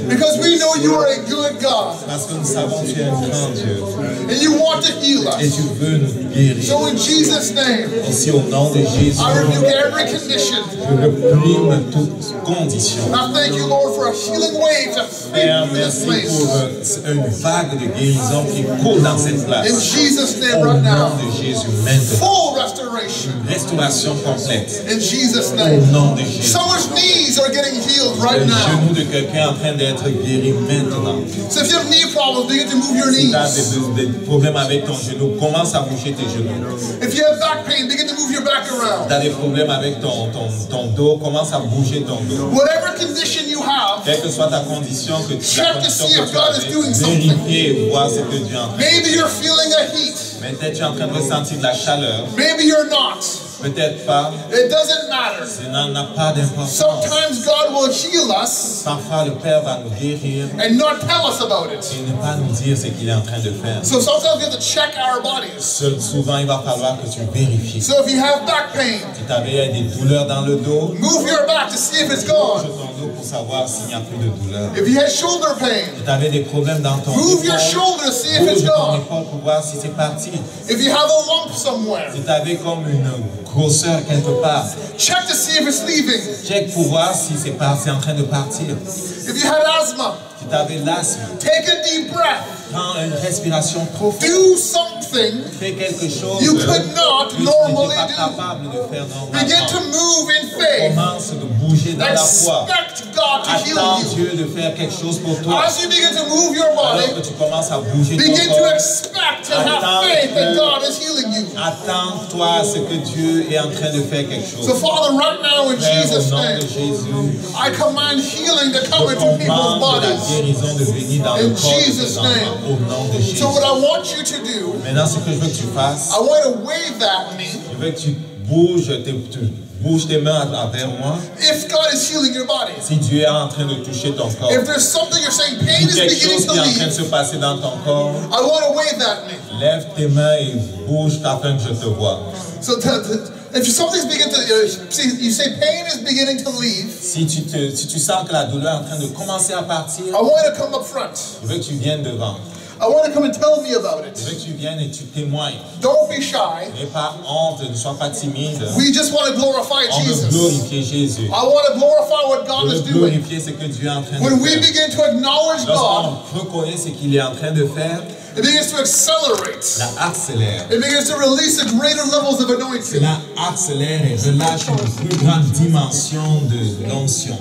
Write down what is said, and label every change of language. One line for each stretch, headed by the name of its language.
English: Because we know you are a good God
French: Parce que nous savons que tu es un grand Dieu
English: and you want to heal
French: et
English: us.
French: tu veux nous guérir.
English: So in Jesus' name,
French: Ici, au nom de Jésus,
English: I rebuke every condition.
French: je réprime toute condition.
English: I thank you, Lord, for a healing wave to
French: Père,
English: sweep through this
French: merci pour
English: place.
French: une vague de guérison qui coule dans cette
English: In
French: place.
English: Jesus' name
French: Au
English: right
French: nom
English: now,
French: de Jésus, maintenant.
English: full restoration.
French: Restauration complète.
English: In Jesus'
French: Au
English: name.
French: nom de Jésus.
English: Someone's knees are getting healed right
French: Le
English: now.
French: genou de quelqu'un est en train d'être guéri maintenant.
English: So if you have knee problems, begin to move your
French: Si tu as
English: knees.
French: des problèmes avec ton genou, commence à bouger tes genoux.
English: If you have back pain, begin to move your back
French: Si
English: around.
French: tu as des problèmes avec ton dos, commence à bouger ton dos.
English: Whatever condition you have,
French: Quelle que soit ta condition,
English: Check to see if God is doing something.
French: vérifier et voir ce que Dieu est en train de
English: maybe
French: faire.
English: you're feeling a heat.
French: Peut-être tu es en train de ressentir de la chaleur,
English: Maybe you're not.
French: peut-être pas.
English: It doesn't matter.
French: Ça n'a pas d'importance.
English: Sometimes God will heal us
French: Parfois, le Père va nous guérir
English: and not tell us about it.
French: et ne pas nous dire ce qu'il est en train de faire.
English: So sometimes we have to check our bodies.
French: Souvent, il va falloir que tu vérifies.
English: So if you have back pain,
French: Si tu avais des douleurs dans le dos,
English: move your back to see if it's
French: bouge
English: gone.
French: ton dos pour savoir s'il n'y a plus de douleur.
English: If you had shoulder pain,
French: Si tu avais des problèmes dans ton
English: move your
French: épaule,
English: shoulder to see if it's
French: bouge ton
English: gone.
French: épaule pour voir si c'est parti.
English: If you have a lump somewhere,
French: Si tu avais comme une grosseur quelque part,
English: check to see if it's leaving.
French: check pour voir si c'est en train de partir.
English: If you had asthma,
French: Si tu avais l'asthme,
English: take a deep breath.
French: prends une respiration profonde.
English: Do something
French: Fais quelque chose
English: you
French: que
English: could not
French: tu
English: normally
French: n'étais pas
English: do.
French: capable de faire
English: Begin
French: normalement.
English: to move in faith.
French: Commence de bouger dans la foi.
English: Expect God to heal
French: Attends
English: you.
French: Dieu de faire quelque chose pour toi.
English: As you begin to move your
French: Alors
English: body,
French: que tu commences à bouger ton
English: begin to
French: corps,
English: expect and have faith that God is healing you.
French: attends-toi à ce que Dieu est en train de faire quelque chose.
English: So Father, right now in
French: Père,
English: Jesus'
French: au nom de
English: name,
French: Jésus,
English: I command healing to come
French: je
English: into people's
French: commande la
English: bodies.
French: guérison de venir dans le
English: In
French: corps de
English: Jesus'
French: tes enfants.
English: name.
French: Au nom de Jésus.
English: So what I want you to do,
French: Maintenant, ce que je veux que tu fasses,
English: I want you to wave that at me.
French: je veux que tu bouges, tu Bouge tes mains envers moi.
English: If God is healing your body,
French: Si Dieu est en train de toucher ton corps,
English: if there's something you're saying, pain is
French: quelque
English: beginning
French: chose
English: to
French: qui est en train de
English: leave,
French: se passer dans ton corps,
English: I want to wave at me.
French: lève tes mains et bouge afin que je te vois.
English: So if something's beginning to, see, you say pain is beginning to leave,
French: Si tu sens que la douleur est en train de commencer à partir,
English: I want you to come up front.
French: je veux que tu viennes devant.
English: I want you to come and tell me about
French: Je
English: it.
French: veux que tu viennes et tu témoignes.
English: Don't be shy.
French: N'aie pas honte, ne sois pas timide.
English: We just want to glorify
French: On veut
English: Jesus.
French: glorifier Jésus.
English: I want to glorify what
French: On
English: God
French: veut
English: is doing.
French: glorifier ce que Dieu est en train de
English: When we
French: faire.
English: begin to acknowledge God,
French: Lorsqu'on reconnaît ce qu'il est en train de faire,
English: it begins to accelerate.
French: cela accélère.
English: It begins to release the greater levels of anointing.
French: Cela accélère et relâche une plus grande dimension de l'onction.